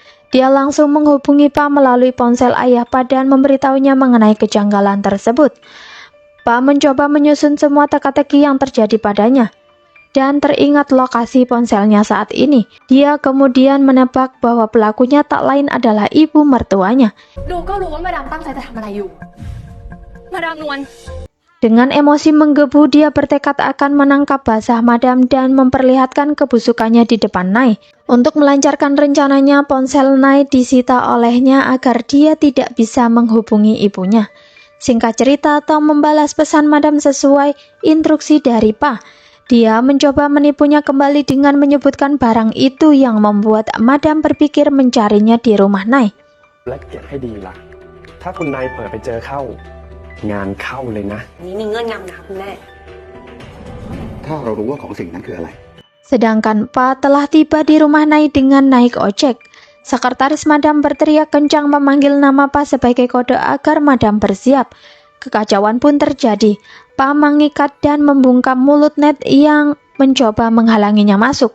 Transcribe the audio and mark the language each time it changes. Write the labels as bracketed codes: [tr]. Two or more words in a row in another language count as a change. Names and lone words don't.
[id] Dia langsung menghubungi Pa melalui ponsel ayah Pa dan memberitahunya mengenai kejanggalan tersebut. Pa mencoba menyusun semua teka-teki yang terjadi padanya. Dan teringat lokasi ponselnya saat ini. Dia kemudian menebak bahwa pelakunya tak lain adalah ibu mertuanya. [th] ดูก็รู้ว่ามาดามตั้งใจจะทำอะไรอยู่ มาดามนวล [id] Dengan emosi menggebu, dia bertekad akan menangkap basah Madam dan memperlihatkan kebusukannya di depan Nai. Untuk melancarkan rencananya, ponsel Nai disita olehnya agar dia tidak bisa menghubungi ibunya. Singkat cerita, Tom membalas pesan Madam sesuai instruksi dari Pa. Dia mencoba menipunya kembali dengan menyebutkan barang itu yang membuat Madam berpikir mencarinya di rumah Nai. [th] และเก็บให้ดีล่ะ ถ้าคุณนายเปิดไปเจอเข้า งานเข้าเลยนะ นี่มีเงื่อนงำนะคุณแม่ ถ้าเรารู้ว่าของสิ่งนั้นคืออะไร [id] Sedangkan Pa telah tiba di rumah Nai dengan naik ojek. Sekretaris Madam berteriak kencang memanggil nama Pa sebagai kode agar Madam bersiap. Kekacauan pun terjadi. Pa mengikat dan membungkam mulut Ned yang mencoba menghalanginya masuk.